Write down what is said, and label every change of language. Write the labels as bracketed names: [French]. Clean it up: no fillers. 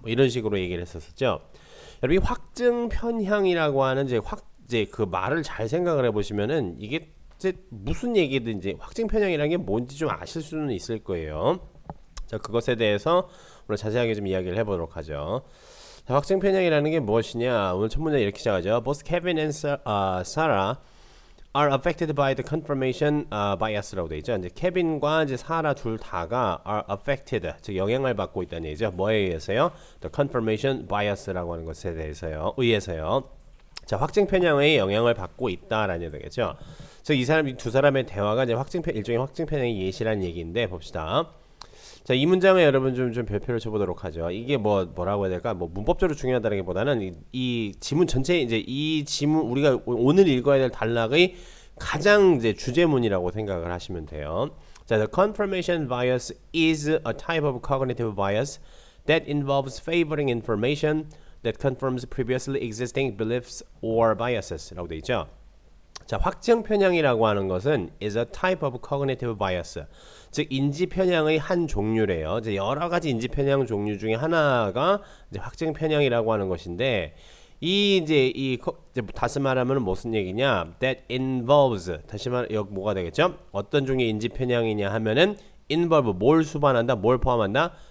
[Korean] 뭐 이런 식으로 얘기를 했었었죠. 여러분 이 확증 편향이라고 하는 이제 그 말을 잘 생각을 해보시면은 이게 이제 무슨 얘기든지 확증 편향이라는 게 뭔지 좀 아실 수는 있을 거예요. 자, 그것에 대해서 오늘 자세하게 좀 이야기를 해보도록 하죠. 자, 확증 편향이라는 게 무엇이냐? 오늘 첫 문제 이렇게 시작하죠. [English] Both Kevin and Sarah are affected by the confirmation bias [Korean] 라고 돼 있죠. 이제 케빈과 이제 사라 둘 다가 [English] are affected, [Korean] 즉 영향을 받고 있다는 얘기죠. 뭐에 의해서요? [English] The confirmation bias [Korean] 라고 하는 것에 대해서요. 의해서요. 자, 확증 편향의 영향을 받고 있다라는 얘기겠죠. 즉 이 두 사람의 대화가 이제 일종의 확증 편향의 예시라는 얘기인데 봅시다. 자, 이 문장에 여러분 좀 별표를 쳐보도록 하죠. 이게 뭐라고 해야 될까? 뭐 문법적으로 중요하다기보다는 이 지문 전체 이제 이 지문 우리가 오늘 읽어야 될 단락의 가장 이제 주제문이라고 생각을 하시면 돼요. [English] 자, the confirmation bias is a type of cognitive bias that involves favoring information that confirms previously existing beliefs or biases [Korean] 라고 돼 있죠. 자, 확증 편향이라고 하는 것은 [English] is a type of cognitive bias. [Korean] 즉 인지 편향의 한 종류래요. 이제 여러 가지 인지 편향 종류 중에 하나가 이제 확증 편향이라고 하는 것인데 이제 다시 말하면 무슨 얘기냐? [English] That involves [Korean] 다시 말 여기 뭐가 되겠죠? 어떤 종류의 인지 편향이냐 하면은 involve 뭘 수반한다, 뭘 포함한다?